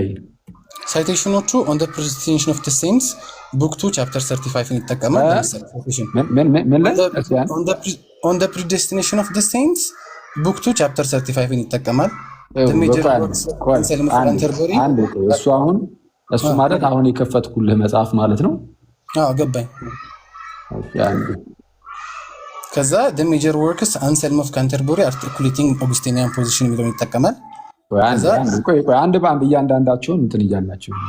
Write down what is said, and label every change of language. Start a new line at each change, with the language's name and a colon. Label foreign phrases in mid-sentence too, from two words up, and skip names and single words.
Amharic: ሳይቴሽኖቹ ኦን ዘ ፕሬዘንቴሽን ኦፍ ዘ ሴንስ ቡክ 2 ቻፕተር 35 ይጠቀማል። ኦን ዘ ፕሬዲስቲኔሽን ኦፍ ዘ ሴንስ ቡክ 2 ቻፕተር 35 ይጠቀማል። እሱ ማለት አሁን የከፈትኩልህ መጽሐፍ ማለት ነው። ገባኝ። ከዛ the major works አንሰልም ኦፍ ካንተርበሪ articulating Augustinian position የሚለውን ይጠቀማል። አንድ በአንድ እያንዳንዳቸውን እንትን እያላቸው